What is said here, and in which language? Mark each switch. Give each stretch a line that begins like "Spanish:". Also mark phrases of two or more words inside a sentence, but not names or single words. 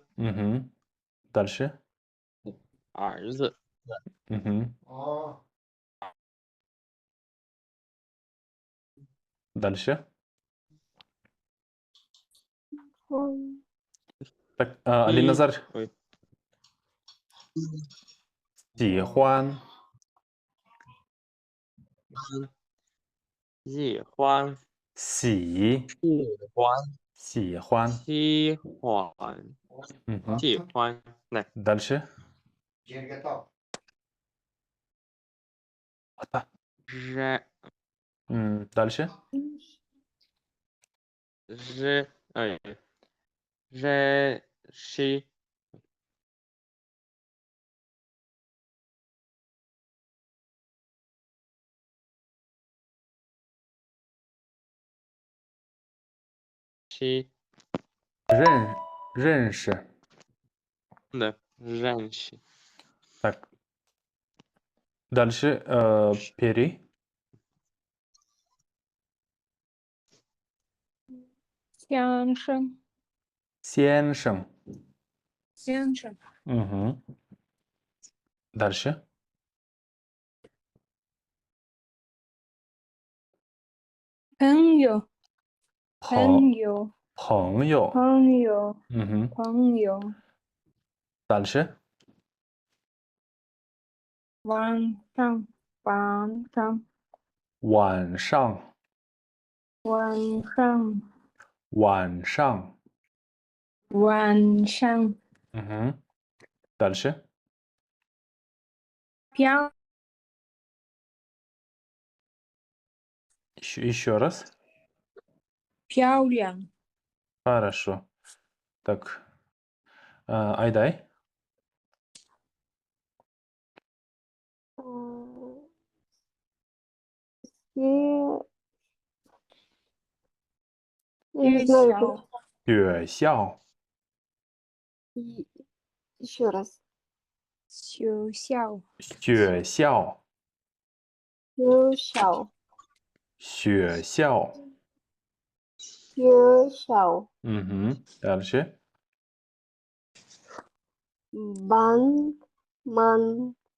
Russian: Мгм. Дальше. Айз. Мгм. А, Дальше. он, Так, И- Алиназар. Ой.
Chinese: 喜欢. Зихуан. 喜 Зихуан. 喜欢. Зихуан. Мгм. Зихуан. Да.
Russian: Дальше.
Kyrgyz: жерге тап. Ата. Ж.
Russian: Дальше. Ж. Ой. Ж.
Chinese: Ши. Ши. 认识.
Russian: Да. Женщин. Так. Дальше. Пери.
Chinese: 先生，先生. 先生，
Russian: Мгм. Дальше.
Chinese: 朋友，朋朋友，朋友。朋友， Мгм. 朋友，
Russian: Дальше.
Chinese: 晚上，晚上，晚上。晚上，晚上。晚上，
Russian: Мгм. Дальше.
Chinese: 漂
Russian: Еще раз.
Chinese: 漂亮，
Russian: Хорошо. Так. Айдай. 嗯，я не
Chinese: 学
Russian: знаю,
Chinese: 校，学校。
Russian: еще раз.
Chinese: 学校，学校。学校，学校。学校，
Russian: Мгм. Дальше.
Chinese: 帮忙，